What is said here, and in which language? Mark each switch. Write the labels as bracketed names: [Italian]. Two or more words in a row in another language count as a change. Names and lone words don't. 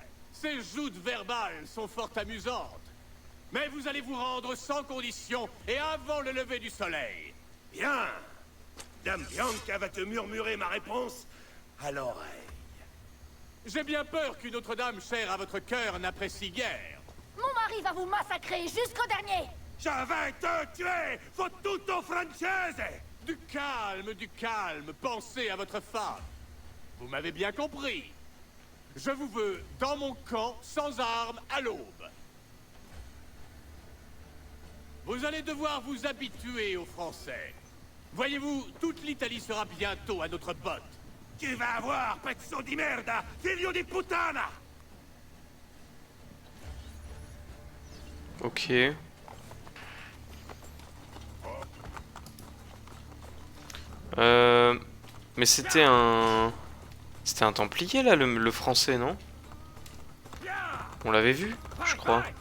[French] Ces joutes verbales sont fort amusantes. Mais vous allez vous rendre sans condition et avant le lever du soleil. Bien. Dame Bianca va te murmurer ma réponse à l'oreille. J'ai bien peur qu'une autre dame chère à votre cœur n'apprécie guère. Mon mari va vous massacrer jusqu'au dernier. Je vais te tuer, [Italian] fottuto francese. [French] Du calme, pensez à votre femme. Vous m'avez bien compris. Je vous veux dans mon camp, sans armes, à l'aube. Vous allez devoir vous habituer aux Français. Voyez-vous, toute l'Italie sera bientôt à notre botte. Tu vas voir, [Italian] pezzo di merda, figlio di puttana. [French] Ok. Mais c'était un... C'était un Templier là, le français, non? On l'avait vu, je crois.